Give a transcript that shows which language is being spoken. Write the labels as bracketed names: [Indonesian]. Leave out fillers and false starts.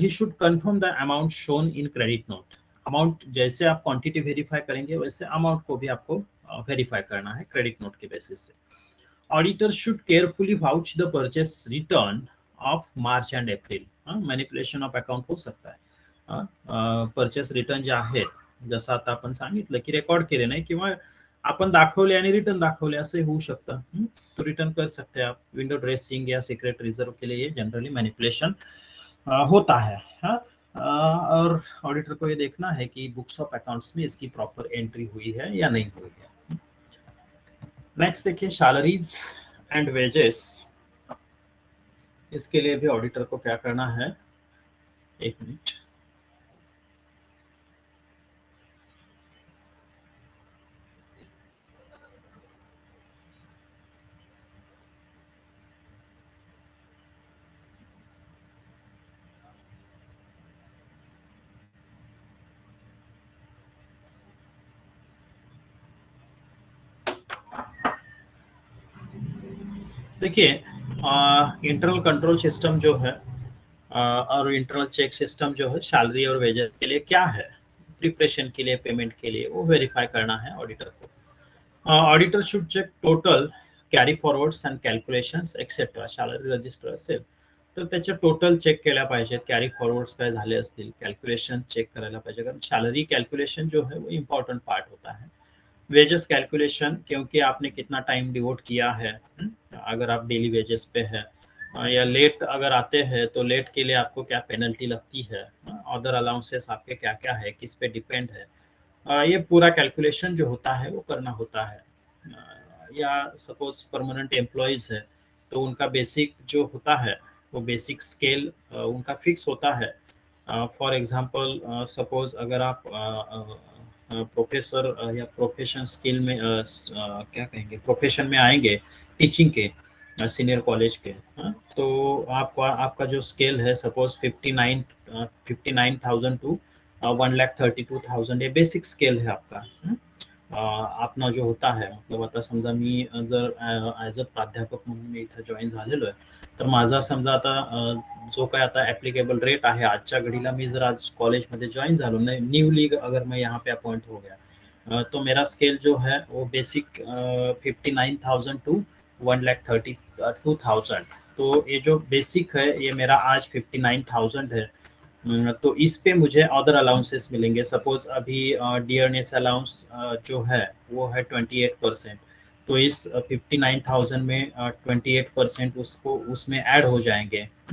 [English] ही should confirm the amount shown in credit note. [Hindi] Amount जैसे आप quantity verify करेंगे वैसे अमाउंट को भी आपको वेरीफाई करना है क्रेडिट नोट के बेसिस से। [English] Auditor should carefully vouch the purchase return of March and April. [Marathi] Manipulation of account होऊ सकता है। परचेस रिटर्न जे आहेत जसं आता आपण सांगितलं की रेकॉर्ड केले नाही किंवा आपण दाखवले आणि रिटर्न दाखवले असं होऊ शकतं। [Hindi] तो रिटर्न कर सकते हैं आप। विंडो ड्रेसिंग या सीक्रेट रिजर्व के लिए जनरली मैनिपुलेशन होता है। और ऑडिटर को ये देखना है कि बुक्स ऑफ अकाउंट्स में इसकी प्रॉपर एंट्री हुई है या नहीं हुई है। नेक्स्ट देखिए सैलरीज एंड वेजेस। इसके लिए भी ऑडिटर को क्या करना है, एक मिनट। देखिए इंटरनल कंट्रोल सिस्टम जो है और इंटरनल चेक सिस्टम जो है सैलरी और वेजेस के लिए क्या है, प्रिपरेशन के लिए, पेमेंट के लिए, वो वेरीफाई करना है ऑडिटर को। [English] auditor should check total carry forwards and calculations etcetera [Marathi] salary register असेल तर त्याचे टोटल चेक केल्या पाहिजेत, कॅरी फॉरवर्ड्स काय झाले असतील, कॅल्क्युलेशन चेक करायला पाहिजे, कारण सॅलरी कॅल्क्युलेशन [Hindi] जो है वो इम्पॉर्टेंट पार्ट होता है। वेजेस कैलकुलेशन, क्योंकि आपने कितना टाइम डिवोट किया है, अगर आप डेली वेजेस पे है या लेट अगर आते हैं तो लेट के लिए आपको क्या पेनल्टी लगती है, अदर अलाउंसेस आपके क्या क्या है, किस पे डिपेंड है, ये पूरा कैलकुलेशन जो होता है वो करना होता है। या सपोज परमानेंट एम्प्लॉयज है तो उनका बेसिक जो होता है वो बेसिक स्केल उनका फिक्स होता है। फॉर एग्जांपल सपोज अगर आप प्रोफेसर या प्रोफेशन स्किल में क्या कहेंगे, प्रोफेशन में आएंगे टीचिंग के, सीनियर कॉलेज के, तो आपका जो स्केल है सपोज 59,000 टू 1,32,000 ये बेसिक स्केल है आपका। [Marathi] अपना जो होता है, मतलब आता समजा मी जर ॲज अ प्राध्यापक म्हणून मी इथं जॉईन झालेलो आहे, तर माझा समजा आता जो काय आता ॲप्लिकेबल रेट आहे आजच्या घडीला, मी जर आज कॉलेजमध्ये जॉइन झालो, [Hindi] न्यूली अगर मैं यहाँ पे अपॉइंट हो गया, तो मेरा स्केल जो है वो बेसिक 59,000 टू 1,32,000। तो ये जो बेसिक है ये मेरा आज 59,000 है। तो इस पे मुझे अदर अलाउंसेस मिलेंगे। सपोज अभी डियरनेस अलाउंस जो है वो है 28%, तो इस 59,000 में 28% उसको उसमें ऐड हो जाएंगे।